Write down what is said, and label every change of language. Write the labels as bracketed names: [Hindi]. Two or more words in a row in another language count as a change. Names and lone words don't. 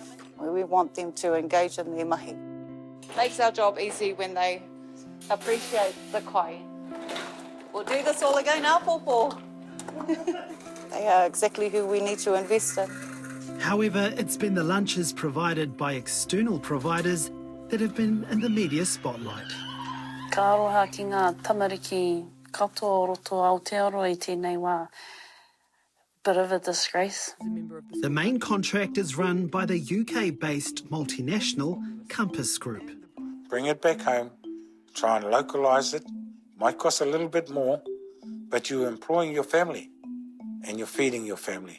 [English] We want them to engage in their mahi. Makes our job easy when they appreciate the kai. We'll do this all again now, Popo. They are exactly who we need to invest in. However, it's been the lunches provided by external providers that have been in the media spotlight. [Māori] Ka aroha ki ngā tamariki katoa roto Aotearoa I tēnei wā. [English] Bit of a disgrace. The main contract is run by the UK-based multinational Compass Group. Bring it back home, try and localise it. Might cost a little bit more, but you're employing your family and you're feeding your family.